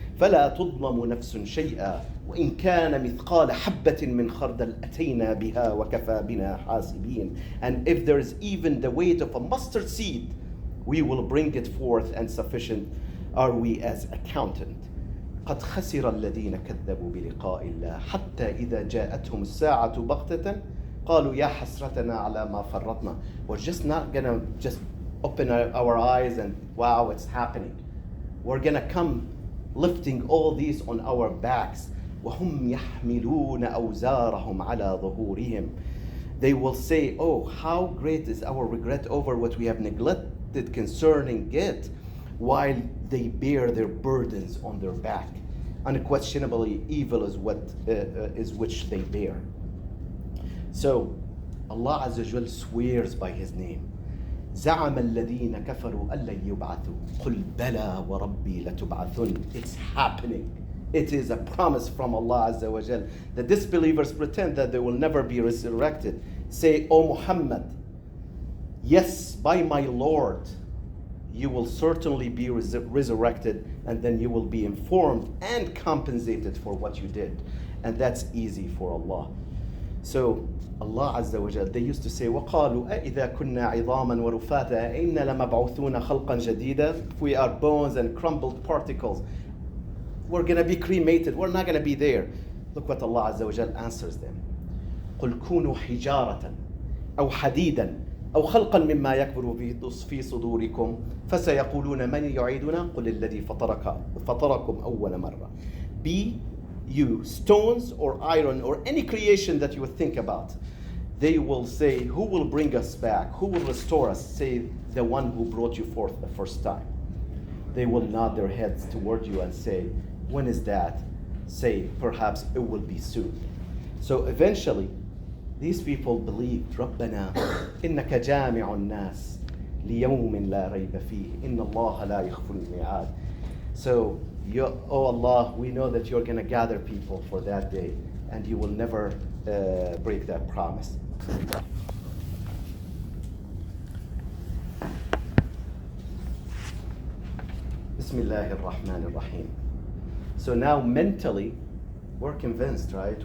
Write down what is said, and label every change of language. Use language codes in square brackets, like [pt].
[ar] فَلَا تُظْلَمُ نَفْسٌ شَيْئًا وَإِنْ كَانَ مِثْقَالَ حَبَّةٍ مِّنْ خَرْدَلٍ أَتَيْنَا بِهَا وَكَفَى بِنَا حَاسِبِينَ. [en] And if there is even the weight of a mustard seed, we will bring it forth, and sufficient are we as accountant. [ar] قد خسر الذين كذبوا بلقاء الله حتى إذا جاءتهم الساعة بغتة قالوا يا حسرتنا على ما فرطنا. [en] We're just not gonna just open our eyes and wow, it's happening. We're gonna come lifting all these on our backs. [ar] وهم يحملون أوزارهم على ظهورهم. [en] They will say, oh, how great is our regret over what we have neglected concerning it, while they bear their burdens on their back. Unquestionably, evil is which they bear. So, Allah Azza wa Jal swears by His name. [ar] زعم الذين كفروا أن لن يبعثوا قل بلى وربي لتبعثن. [en] It's happening. It is a promise from Allah Azza wa Jal. The disbelievers pretend that they will never be resurrected. Say, O Muhammad, yes, by my Lord, you will certainly be resurrected, and then you will be informed and compensated for what you did. And that's easy for Allah. So Allah Azza wa Jal, they used to say, [ar] وَقَالُوا أَإِذَا كُنَّا عِظَامًا وَرُفَاتًا أَإِنَّا لَمَبْعُوثُونَ خَلْقًا جَدِيدًا. [en] If we are bones and crumbled particles, we're going to be cremated. We're not going to be there. Look what Allah Azza wa Jal answers them. [ar] قُلْ كُونُوا حِجَارَةً أَوْ حَدِيدًا أو خلقا مما يكبر في صدوركم فسيقولون من يعيدنا قل الذي فطركم أول مرة. [en] Be you stones or iron or any creation that you would think about. They will say, who will bring us back? Who will restore us? Say, the one who brought you forth the first time. They will nod their heads toward you and say, when is that? Say, perhaps it will be soon. So eventually, these people believed, [ar] رَبَّنَا إِنَّكَ جَامِعُ النَّاسِ لِيَوْمٍ لَا رَيْبَ فِيهِ إِنَّ اللَّهَ لَا يَخْلُفُ الْمِيعَادَ. [en] So, oh Allah, we know that you're going to gather people for that day, and you will never break that promise. Bismillah ar-Rahman ar-Rahim. So now mentally, we're convinced, right?